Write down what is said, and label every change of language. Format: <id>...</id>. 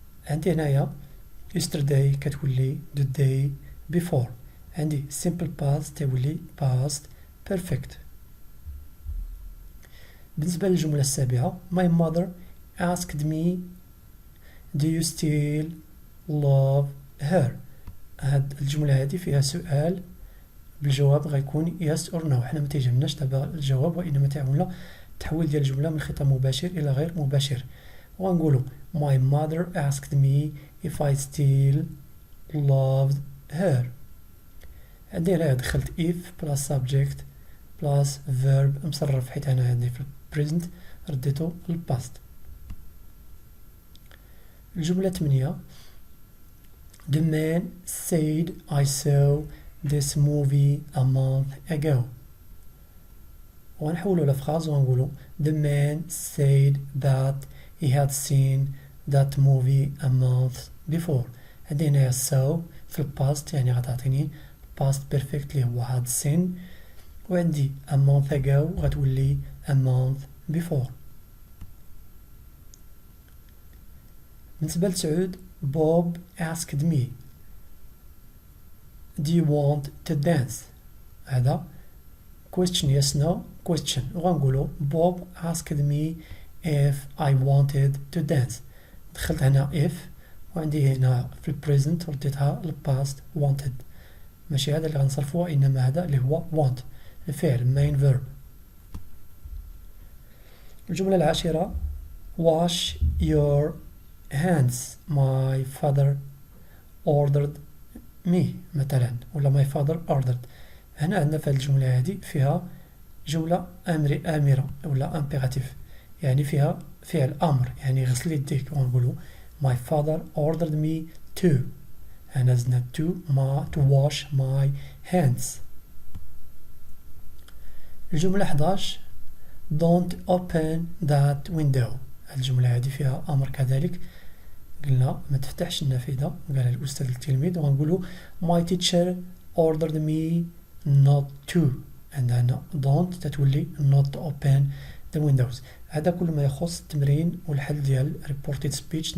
<ar>عندي هنايا</ar> <en>yesterday</en> <ar>كتولي</ar> <en>the day before.</en> <ar>عندي simple past تولي past perfect. بالنسبة للجملة السابعة</ar> <en>my mother asked me do you still love her.</en> <ar>هاد الجملة هادي فيها سؤال بالجواب غيكون yes or no. حنا ما تيجمناش دابا الجواب وإنما تعاوننا تحويل ديال الجملة من خطاب مباشر إلى غير مباشر. وغنقولو</ar> <en>my mother asked me if I still loved her.</en> <ar>عندي هنا دخلت if plus subject plus verb مصرف حيت أنا عندي في present رديتو للpast. الجملة</ar> <en>8 The man said I saw this movie a month ago.</en> <ar>وغنحولو لفراز وغنقولو</ar> <en>The man said that he had seen that movie a month before.</en> <ar>عندي هنايا saw في الباست يعني غتعطيني past perfect اللي هو had seen، وعندي a month ago غتولي a month before. بالنسبة لسعود</ar> <en>Bob asked me do you want to dance. هذا question yes no question.</en> <ar>وغنقولو</ar> <en>Bob asked me if I wanted to dance.</en> <ar>دخلت هنا if وعندي هنا في present رديتها للpast wanted. ماشي هذا اللي غنصرفوه إنما هذا اللي هو want. الفعل main verb. الجملة العاشرة</ar> <en>wash your hands my father ordered me</en> <ar>مثلا، ولا</ar> <en>my father ordered.</en> <ar>هنا عندنا في هذه الجملة هذه فيها جملة آمرة ولا imperative، يعني فيها فعل أمر، يعني غسل يديك، ونقولوا</ar> <en>my father ordered me to،</en> <ar>هنا زدنا</ar> <en>to wash my hands.</en> <ar>الجملة</ar> <en>11 don't open that window.</en> <ar>الجملة هذه فيها أمر كذلك، قلنا ما تفتحش النافذة، قال الأستاذ للتلميذ، ونقولوا</ar> <en>my teacher ordered me not to،</en> <ar>عندنا don't تتولي</ar> <en>not open the windows.</en> <ar>هذا كل ما يخص التمرين والحل ديال reported speech.</ar>